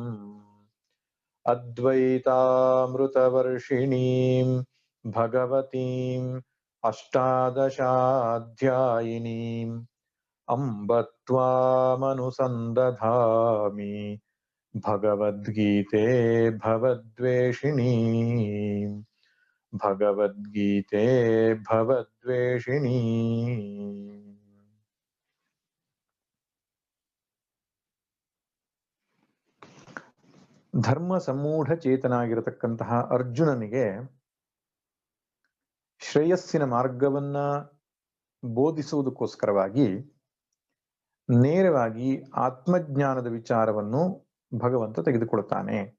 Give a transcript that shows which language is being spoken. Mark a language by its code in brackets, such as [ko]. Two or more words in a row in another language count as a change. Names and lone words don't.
[sa] अद्वैतामृतवर्षिणीं भगवतीम् अष्टादशाध्यायिनीम् अम्ब त्वामनुसन्दधामि भगवद्गीते भवद्वेषिणी भगवद्गीते भवद्वेषिणी। [kn] ಧರ್ಮ ಸಮೂಢ ಚೇತನಾಗಿರತಕ್ಕಂತಹ ಅರ್ಜುನನಿಗೆ ಶ್ರೇಯಸ್ಸಿನ ಮಾರ್ಗವನ್ನ ಬೋಧಿಸುವುದಕ್ಕೋಸ್ಕರವಾಗಿ ನೇರವಾಗಿ ಆತ್ಮಜ್ಞಾನದ ವಿಚಾರವನ್ನು ಭಗವಂತ ತೆಗೆದುಕೊಳ್ತಾನೆ.